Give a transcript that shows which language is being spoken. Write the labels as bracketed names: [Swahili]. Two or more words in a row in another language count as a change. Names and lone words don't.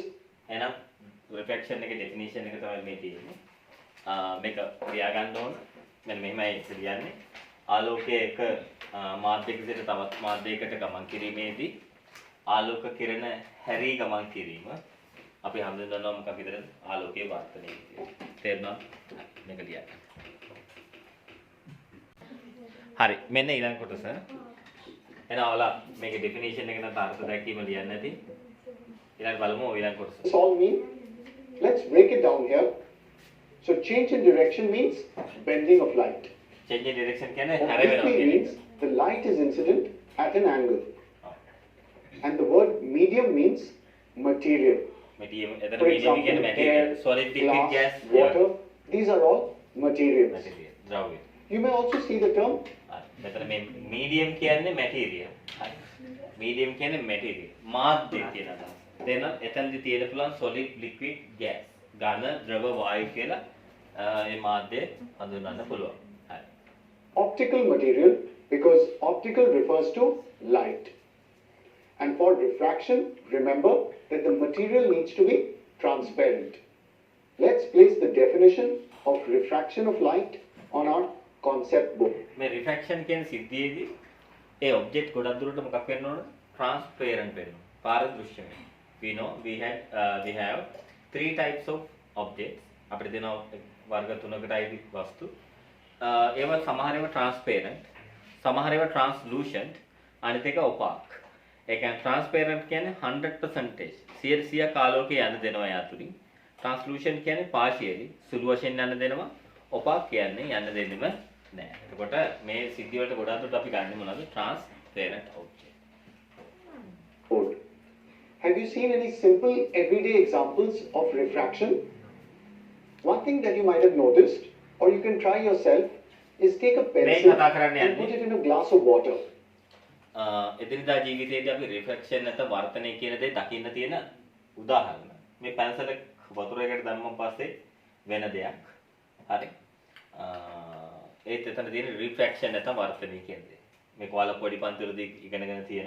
[Sinhala] එහෙනම් refraction එකේ definition එක තමයි මේ තියෙන්නේ. මේක ලියා ගන්න ඕන. මෙන්න මෙහෙමයි කියන්නේ. ආලෝකයේ එක මාධ්‍යයක සිට තවත් මාධ්‍යයකට ගමන් කිරීමේදී ආලෝක කිරණ හැරී ගමන් කිරීම අපි හඳුන්වනවා මොකක්ද විතරද? ආලෝකයේ වර්ධනය කියලා. තේරුණාද? මේක ලියා ගන්න. හරි. මෙන්න ඊළඟ කොටස. එහෙනම් ඔයාලා මේකේ definition එක නැත්නම් අර්ථ දැක්වීම ලියන්න ඇති. ඊළඟ බලමු ඊළඟ කොටස. [English] all mean? Let's break it down here. So change in direction means bending of light. change in direction [Sinhala] කියන්නේ හැර වෙනවා [English] Obliquely [Sinhala] කියන එක. [English] means the light is incident at an angle. And the word medium means material. [Sinhala] Medium, එතන [English] For [Sinhala] medium කියන්නේ [English] example, material. air, Solid, liquid, glass, gas, water, these are all materials. material. [Sinhala] ද්‍රව්‍ය. [English] You may also see the term [Sinhala] මෙතන මේ medium කියන්නේ material. හරි. medium කියන්නේ material. මාධ්‍ය කියන අදහස. දෙන එතනදි තියෙන පුළුවන් [English] solid, liquid, gas. [Sinhala] ඝන, ද්‍රව, වායු කියලා මේ මාධ්‍ය හඳුන්වන්න පුළුවන්. හරි. [English] optical material because optical refers to light. And for refraction, remember that the material needs to be transparent. Let's place the definition of refraction of light on our concept book. [Sinhala] මේ refraction කියන සිද්ධියේදී ඒ object ගොඩක් දුරට මොකක් වෙන්න ඕන? transparent වෙන්න. පාරදෘශ්‍ය වෙන්න. [English] We know we have three types of objects. [Sinhala] අපිට දෙන වර්ග තුනකට අයිති වස්තු. ඒවා සමහර ඒවා transparent, සමහර ඒවා translucent, අනිත් එක opaque. ඒ කියන්නේ transparent කියන්නේ 100% 100% ආලෝකය යන්න දෙනවා යාතුලින්. translucent කියන්නේ partially සුළු වශයෙන් යන්න දෙනවා. opaque කියන්නේ යන්න දෙන්නෙම නැහැ. එතකොට මේ සිද්ධිය වලට ගොඩාක් දුරට අපි ගන්නෙ මොනවද? [English] transparent object. Good. Have you seen any simple everyday examples of refraction? One thing that you might have noticed, or you can try yourself, is take a pencil and put it in a glass of water. [Sinhala] එදිනදා ජීවිතයේදී අපි refraction නැත්නම් වර්තනය කියන දේ දකින්න තියෙන උදාහරණ. මේ පැන්සල වතුර එකකට දැම්මම පස්සේ වෙන දෙයක්. හරි. ඒත් එතන තියෙන refraction නැත්නම් වර්තනය කියන දේ. මේක ඔයාලා පොඩි පන්තිවලදී ඉගෙනගෙන තියෙනවා.